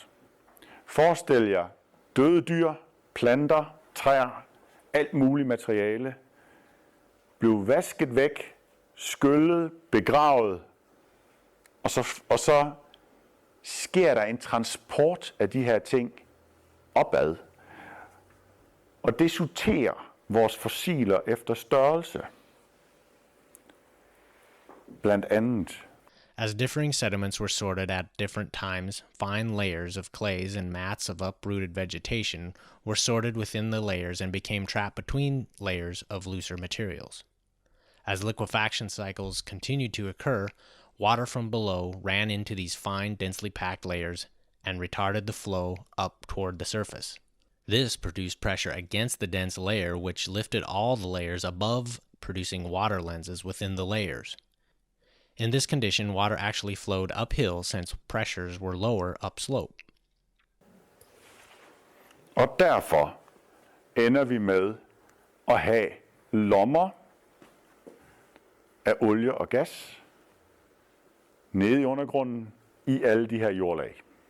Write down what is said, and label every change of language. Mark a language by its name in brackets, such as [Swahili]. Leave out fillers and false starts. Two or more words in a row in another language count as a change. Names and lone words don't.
[Danish] Forestil jer døde dyr, planter, træer, alt muligt materiale, blev vasket væk, skyllet, begravet, og så sker der en transport af de her ting opad. Og det sorterer vores fossiler efter størrelse. Blandt andet. [English] As differing sediments were sorted at different times, fine layers of clays and mats of uprooted vegetation were sorted within the layers and became trapped between layers of looser materials. As liquefaction cycles continued to occur, water from below ran into these fine, densely packed layers and retarded the flow up toward the surface. This produced pressure against the dense layer, which lifted all the layers above, producing water lenses within the layers. In this condition, water actually flowed uphill since pressures were lower upslope. [Danish] Og derfor ender vi med at have lommer af olie og gas nede i undergrunden i alle de her jordlag.